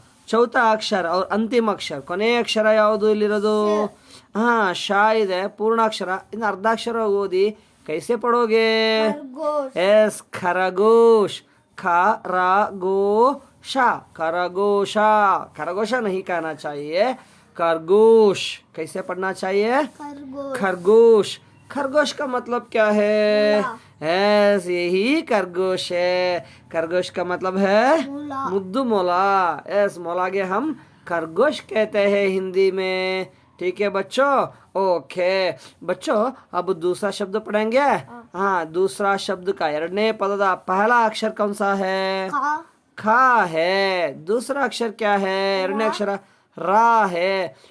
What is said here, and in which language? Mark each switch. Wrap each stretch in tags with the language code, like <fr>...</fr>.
<kn>ಚೌಥ ಅಕ್ಷರ</kn> <hi>और अंतिम अक्षर,</hi> <kn>ಕೊನೆಯ ಅಕ್ಷರ ಯಾವುದು ಇಲ್ಲಿರೋದು? ಶಾ ಇದೆ. ಪೂರ್ಣಾಕ್ಷರ. ಇನ್ನು ಅರ್ಧಾಕ್ಷರ ಓದಿ.</kn> <hi>कैसे पढ़ोगे? यस, खरगोश. खरगोशा, खरगोशा, खरगोशा नहीं कहना चाहिए, खरगोश। कैसे पढ़ना चाहिए? खरगोश। खरगोश। खरगोश का मतलब क्या है? यस, यही खरगोश है। खरगोश का मतलब है</hi> <kn>मोला। मुद्दू मोला।</kn> <hi>यस, मोला के हम खरगोश कहते हैं हिंदी में। ठीक है बच्चों? ओके बच्चों, अब दूसरा शब्द पढ़ेंगे। हाँ, दूसरा शब्द का</hi> <kn>ಎರಡನೇ ಪದದ</kn> <hi>पहला अक्षर कौन सा है? खा। खा है। दूसरा अक्षर क्या है?</hi> <kn>ಎರಡನೇ ಅಕ್ಷರ ರಾ है।</kn>